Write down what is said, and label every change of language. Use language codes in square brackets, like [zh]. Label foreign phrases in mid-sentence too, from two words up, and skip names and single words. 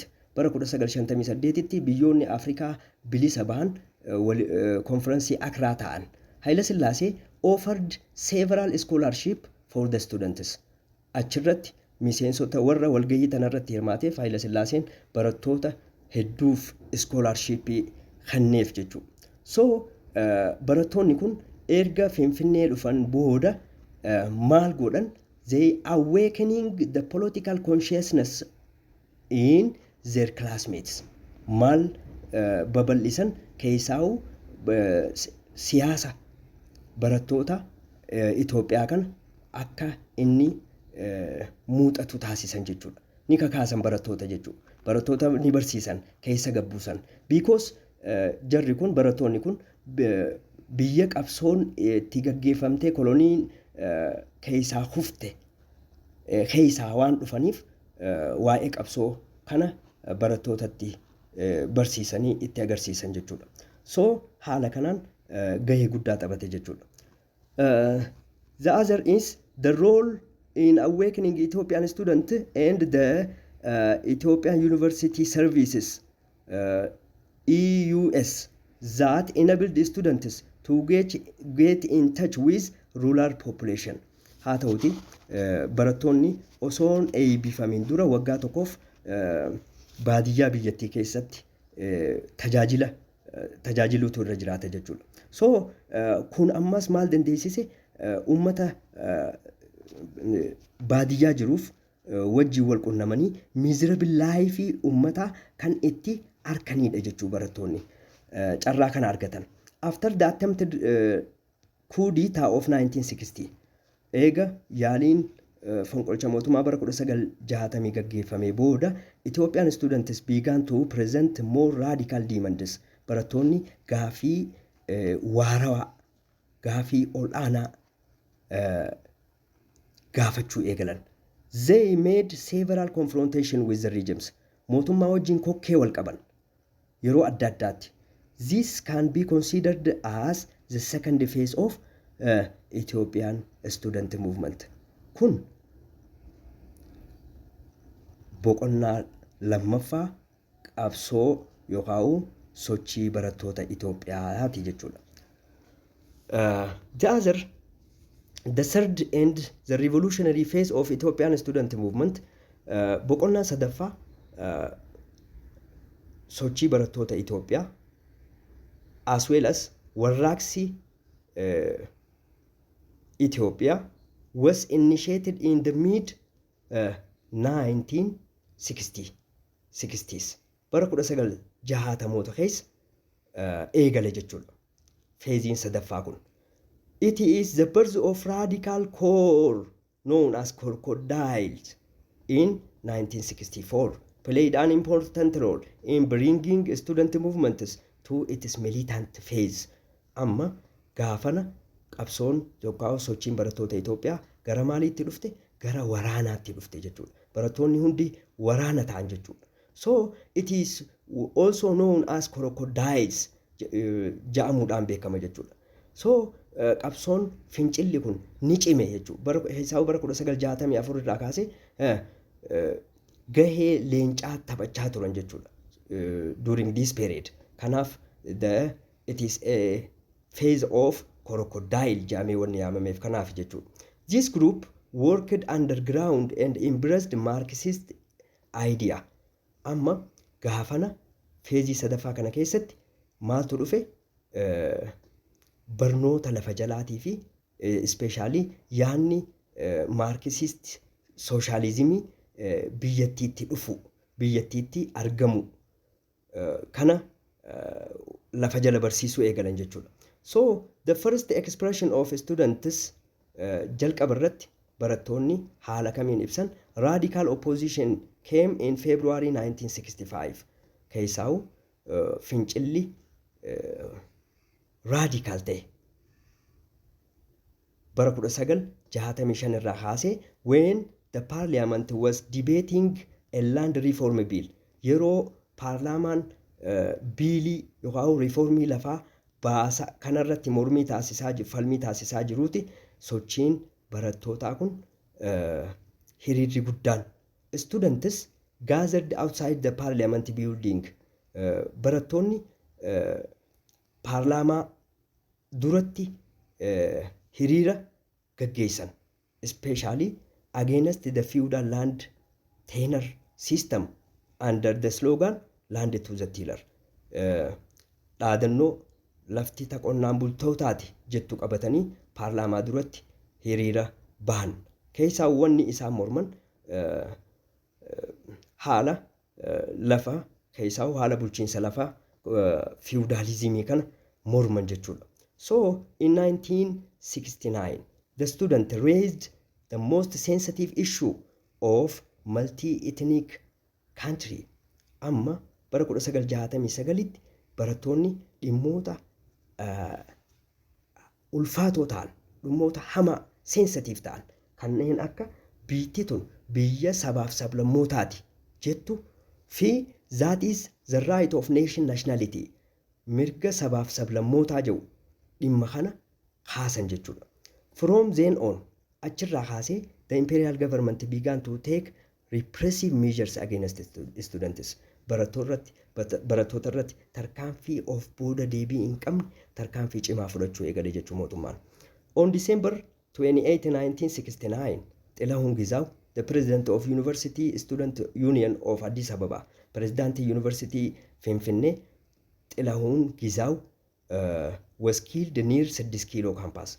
[om] Bara 1958tti biyyoonni Afrikaa bilisa bahan conference Accra ta'an. [en] Haile Sillaasee offered several scholarship for the students. [om] Achirratti miseensota warra walgahii tanarratti hirmaateef Haile Sillaaseen barattoota hedduuf scholarshipii kenneef jechuudha. So barattoonni kun erga Finfinnee dhufan booda maal godhan? [en] They awakening the political consciousness in their classmates. [om] Maal babal'isan? Keessaa'u siyaasa barattoota Itoophiyaa kana akka inni muuxatu taasisan jechuudha. Ni kakaasan barattoota jechuudha. Barattoota ni barsiisan, keessa gabbuusan. Because jarri kun barattoonni kun biyya qabsoon itti gaggeeffamtee koloniin keessaa hufte keessaa waan dhufaniif waa'ee qabsoo kana barattootatti barsiisanii itti agarsiisan jechuudha. So haala kanaan gahee guddaa taphate jechuudha. [en] The other is the role in awakening Ethiopian students and the Ethiopian University Services EUS that enabled the students to get in touch with rural population. [om] Haa ta'uti barattoonni osoon eebbifamin dura waggaa tokkoof baadiyyaa biyyattii keessatti tajaajiluutu irra jiraata jechuudha. So kun ammas maal dandeessise uummata baadiyyaa jiruuf wajjin wal qunnamanii [en] miserable life [om] uummataa kan itti arkanidha jechuu barattoonni carraa kana argatan. [en] After the attempted coup d'etat of 1960 [om] eega yaaliin fonqolcha mootummaa bara 1960 gaggeeffamee booda [en] Ethiopian students began to present more radical demands. [om] Barattoonni gaafii waarawaa gaafii ol'aanaa gaafachuu eegalan. [en] They made several confrontation with the regimes. [om] Mootummaa wajjin kokkee wal qaban yeroo adda addaatti. [en] This can be considered as the second phase of Ethiopian student movement. [om] Kun boqonnaa lammaffaa qabsoo yookaan sochii barattoota Itoophiyaati jechuudha. [en] The third and the revolutionary phase of Ethiopian student movement [om] boqonnaa sadaffaa sochii barattoota Itoophiyaa [en] as well as warraaqsi Ethiopia was initiated in the mid 1960s. [om] Bara 1960moota keessa eegale jechuudha. Feeziin sadaffaa kun. [en] It is the birth of radical core known as crocodiles in 1964 played an important role in bringing student movements to its militant phase. [om] Amma gaafana qabsoon yookaan sochiin barattoota Itoophiyaa gara maaliitti dhufte? Gara waraanaatti dhufte jechuudha. Barattoonni hundi waraana ta'an jechuudha. [en] So it is also known as crocodiles [om] ja'amuudhaan beekama jechuudha. So qabsoon fincilli kun ni cime jechuudha. Bara 1964 irraa kaasee gahee leencaa taphachaa turan jechuudha. [en] During this period. Kanaaf it is a phase of crocodile [om] jaamee wanni yaamameef kanaaf jechuudha. [en] This group worked underground and embraced Marxist idea. [om] Amma gaafana feezii sadaffaa kana keessatti maaltu dhufe barnoota lafa jalaatii fi especially yaanni Marxist socialismii biyyattiitti dhufu biyyattiitti argamu kana lafa jala barsiisuu eegalan jechuudha. [en] So the first expression of students [om] jalqaba irratti barattoonni haala kamiin ibsan [en] radical opposition came in February 1965. [om] Keessaa'u fincilli radical ta'e bara 1965 irraa kaasee [en] when the parliament was debating a land reform bill. [om] Yeroo paarlaamaan biilii yookaan reformii lafaa baasa kanarratti mormii taasisaa falmii taasisaa jiruuti sochiin barattootaa kun hiriirri guddaan [en] students gathered outside the parliament building. [om] Barattoonni paarlaamaa duratti hiriira gaggeessan [en] especially against the feudal land tenure system under the slogan land to the tiller. [om] Dhaadannoo lafti taqonnaan bultootaati jettu qabatanii paarlaamaa duratti hiriira bahan. Keessaa wanni isaan morman haala lafa keessaa haala bulchiinsa lafa feudalismii kana morman jechuudha. [en] So in 1969 the student raised the most sensitive issue of multi-ethnic country. [om] Amma bara 1969tti barattoonni dhimmoota ulfaatoo ta'an dhimmoota hamaa sensitiif ta'an kanneen akka biyyi tun biyya sabaaf sablammootaati jettu fi [en] that is the right of nation nationality [om] mirga sabaaf sablammootaa jedhu dhimma kana kaasan jechuudha. [en] From then on [om] achirraa kaasee [en] the imperial government began to take repressive measures against students. [om] Barattoota irratti tarkaanfii of booda deebii hin qabne tarkaanfii cimaa fudhachuu eegale jechuu mootummaan. [en] On December 28, 1969, Xilahun Gizaw, the president of University Student Union of Addis Ababa, President University Finfinnee, Xilahun Gizaw was killed near 6 kilo campus.